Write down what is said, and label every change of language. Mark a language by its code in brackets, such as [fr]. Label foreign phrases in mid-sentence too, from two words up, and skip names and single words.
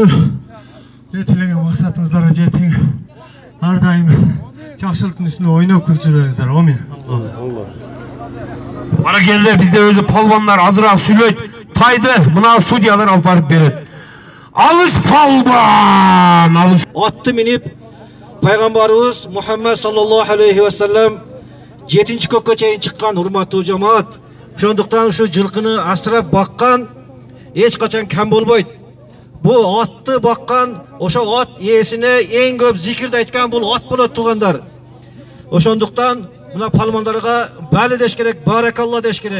[ky] Жетилеген максатыңыздарға жетиң. Ар дайым жакшылыктын үстүндө ойноп күлчүрөңүздөр. Амин. Баракелде, бизде өзү полбандар азыраак сүйлөйт. Тайды мына судьялар алып барып берет. Алыш полбан, алыш. Атты минип пайгамбарыбыз Мухаммад [ar] صلى الله عليه وسلم [ky] 7-нчи көккө чейин чыккан урматтуу жамаат. Ошондуктан ушу жылкыны асырап баккан эч качан кем болбойт. Бу атты баккан, ошо ат ээсине эң көп зикирди айткан бул ат болот туугандар. Ошондуктан мына палмандарга бали деш керек, баракалла деш керек.